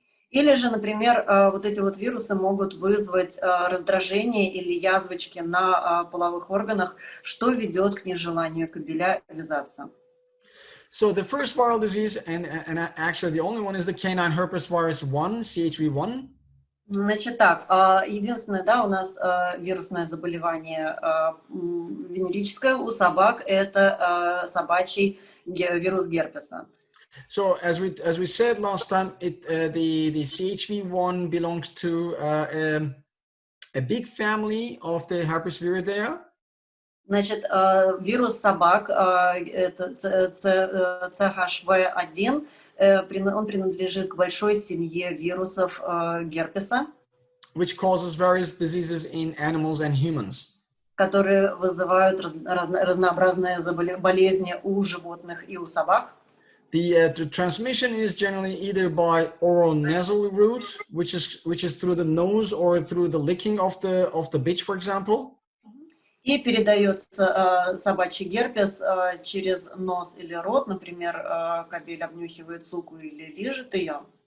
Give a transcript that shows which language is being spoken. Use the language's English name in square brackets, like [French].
[Russian] Или же, например, вот эти вот вирусы могут вызвать раздражение или язвочки на половых органах, что ведет к нежеланию кобеля вязаться. [English] So the first viral disease, and actually the only one, is the canine herpes virus 1, CHV1. [Russian] Значит так, единственное, да, у нас вирусное заболевание венерическое у собак, это собачий вирус герпеса. [English] So as we said last time, the CHV1 belongs to a big family of the Herpesviridae. [Russian] Значит, вирус собак, это CHV1, он принадлежит к большой семье вирусов герпеса, [English] which causes various diseases in animals and humans. [Russian] Которые вызывают разнообразные болезни у животных и у собак. [English] The transmission is generally either by oral nasal route, which is through the nose or through the licking of the bitch, for example. [Russian] И передается собачий герпес через нос или рот, например, кобель обнюхивает суку или лижет ее.